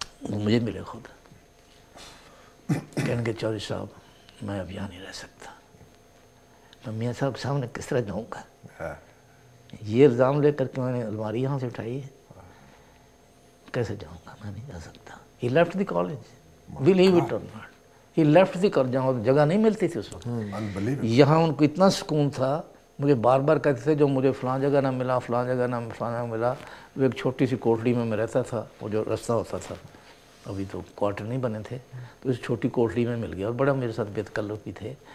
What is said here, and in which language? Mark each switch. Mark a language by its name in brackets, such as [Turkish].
[Urdu] وہ مجھے ملے خود, کہیں گے چودھری صاحب میں اب یہاں نہیں رہ سکتا. میں میاں صاحب کے سامنے کس طرح جاؤں گا؟ یہ الزام لے کر کے میں نے الماری یہاں سے اٹھائی ہے, کیسے جاؤں گا؟ میں نہیں جا سکتا. [English] He left the college, believe it or not. He left the college, [Urdu] جہاں جگہ نہیں ملتی تھی اس وقت. یہاں ان کو اتنا سکون تھا, مجھے بار بار کہتے تھے جو مجھے فلاں جگہ نہ ملا, فلاں جگہ نہ فلاں جگہ ملا. وہ ایک چھوٹی سی کوٹڑی میں رہتا تھا, وہ جو رستہ ہوتا تھا, ابھی تو کوارٹر نہیں بنے تھے, تو اس چھوٹی کوٹڑی میں مل گیا, اور بڑا میرے ساتھ بے تکلف بھی تھے.